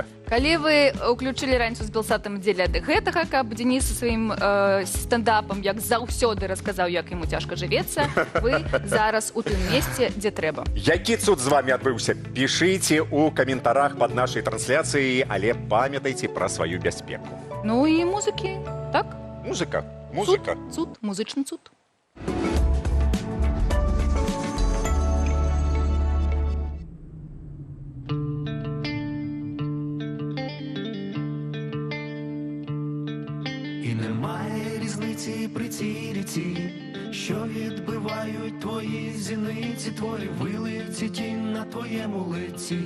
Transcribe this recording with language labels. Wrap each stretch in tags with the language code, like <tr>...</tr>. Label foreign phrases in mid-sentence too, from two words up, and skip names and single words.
<be>Калі вы ўключылі раніцу з Белсатам дзеля гэтага, каб Дзеніс са сваім стендапам, як заўсёды расказаў, як яму цяжка жывецца, вы зараз у тым месцы, дзе трэба. Які цуд з вамі адбыўся? Пішыце ў каментарах пад нашай трансляцыяй, але памятайце пра сваю бяспеку. Ну і музыкі, так? Музыка. Цуд, музычны цуд.</be> <uk>І немає різниці при цій ріці, що відбивають твої зіниці, твої виливці, тінь на твоєму лиці.</uk>